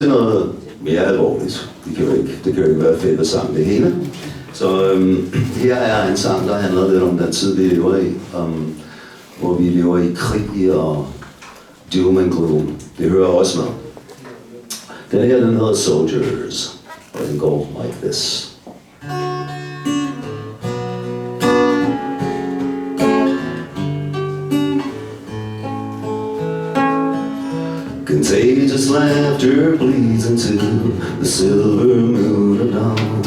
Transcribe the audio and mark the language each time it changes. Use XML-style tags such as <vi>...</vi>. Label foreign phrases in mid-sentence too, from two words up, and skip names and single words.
<da>Det er noget mere alvorligt. Det kan jo ikke være fedt at sange det hele. Så her er en sang, der handler lidt om den tid, vi lever i. Hvor vi lever i krig og</da> <en>doom and gloom.</en> <da>Det hører også med. Den her, den hedder Soldiers. Og den går</da> <en>like this. Contagious laughter bleeds into the silver moon of dawn.</en>